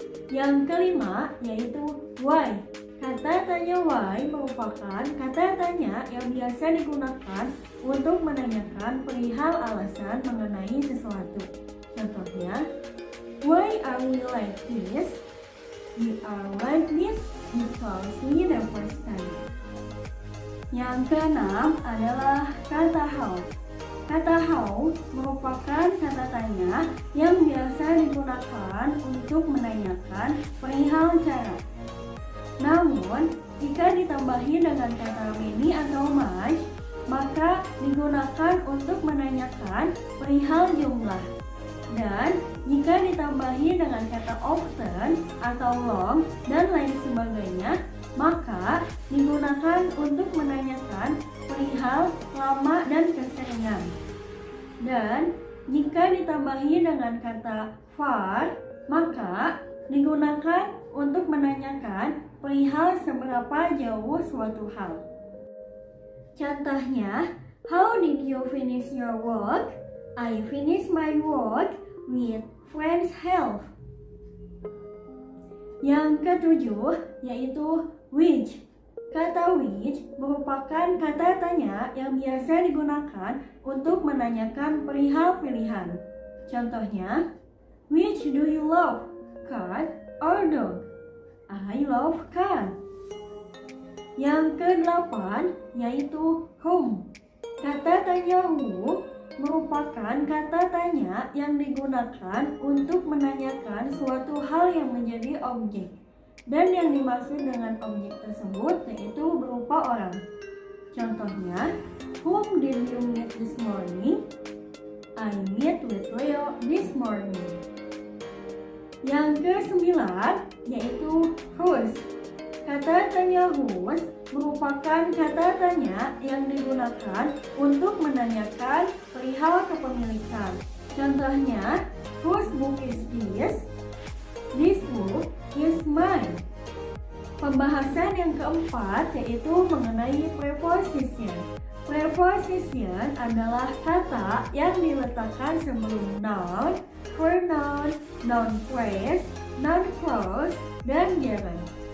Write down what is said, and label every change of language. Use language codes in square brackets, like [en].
[id] Yang kelima yaitu why. Kata tanya why merupakan kata tanya yang biasa digunakan untuk menanyakan perihal alasan mengenai sesuatu. [en] Contohnya, why are we like this? We are like this because we never study. [id] Yang keenam adalah kata how. Kata how merupakan kata tanya yang biasa digunakan untuk menanyakan perihal cara. Namun, jika ditambahi dengan kata many atau much, maka digunakan untuk menanyakan perihal jumlah. Dan jika ditambahi dengan kata often atau long dan lain sebagainya, maka digunakan untuk menanyakan perihal lama dan keseringan. Dan jika ditambahi dengan kata far, maka digunakan untuk menanyakan perihal seberapa jauh suatu hal. [en] Contohnya, how did you finish your work? I finished my work with friends' help. [id] Yang ketujuh yaitu which. Kata which merupakan kata tanya yang biasa digunakan untuk menanyakan perihal pilihan. [en] Contohnya, which do you love, cat or dog? I love cat. [id] Yang kedelapan yaitu whom. Kata tanya who merupakan kata tanya yang digunakan untuk menanyakan suatu hal yang menjadi objek. Dan yang dimaksud dengan objek tersebut yaitu berupa orang. [en] Contohnya, whom did you meet this morning? I met with Leo this morning. [id] Yang kesembilan yaitu whose. Kata tanya whose merupakan kata tanya yang digunakan untuk menanyakan perihal kepemilikan. [en] Contohnya, whose book is this? This book is mine. [id] Pembahasan yang keempat yaitu mengenai preposition. Preposition adalah kata yang diletakkan sebelum noun, pronoun, noun phrase, noun clause, dan gerund.